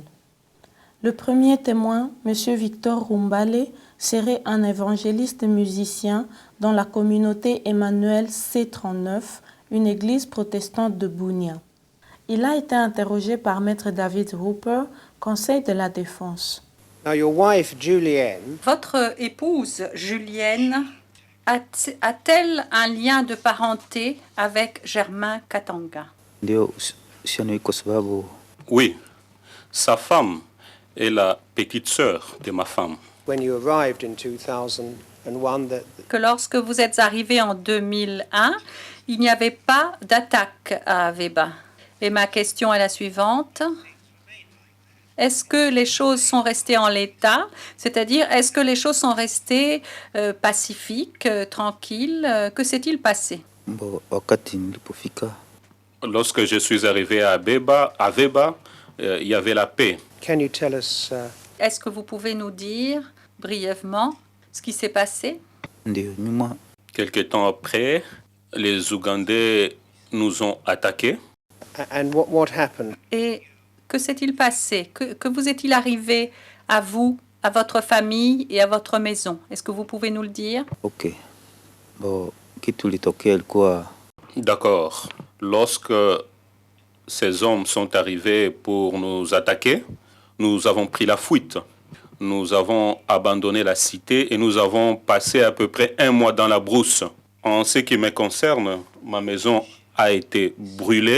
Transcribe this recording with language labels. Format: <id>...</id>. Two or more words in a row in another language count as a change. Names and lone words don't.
<fr>Le premier témoin, M. Victor Rumbale, serait un évangéliste musicien dans la communauté Emmanuel C39, une église protestante de Bunia. Il a été interrogé par Maître David Hooper, conseil de la défense.</fr> <en>Now your wife, Julienne,</en> <fr>Votre épouse, Julienne, a-t-elle un lien de parenté avec Germain Katanga?</fr> <sw>Ndio uhusiano iko sababu</sw> <fr>Oui, sa femme est la petite sœur de ma femme.</fr> <en>when you arrived in 2001,</en> <fr>Que lorsque vous êtes arrivé en 2001, il n'y avait pas d'attaque à Aveba. Et ma question est la suivante. Est-ce que les choses sont restées en l'état? C'est-à-dire, est-ce que les choses sont restées pacifiques, tranquilles? Que s'est-il passé?</fr> <sw>wakati nilipofika</sw> <fr>Lorsque je suis arrivé à Aveba, il y avait la paix.</fr> <en>can you tell us</en> <fr>Est-ce que vous pouvez nous dire brièvement ce qui s'est passé?</fr> <sw>ndio nyuma</sw> <fr>Quelque temps après, les Ougandais nous ont attaqués.</fr> <en>and what happened?</en> <fr>Et que s'est-il passé? Que vous est-il arrivé à vous, à votre famille et à votre maison? Est-ce que vous pouvez nous le dire?</fr> <sw>okay kitu litokea ilikuwa</sw> <fr>D'accord. Lorsque ces hommes sont arrivés pour nous attaquer, nous avons pris la fuite. Nous avons abandonné la cité et nous avons passé à peu près 1 mois dans la brousse. En ce qui me concerne, ma maison a été brûlée.</fr>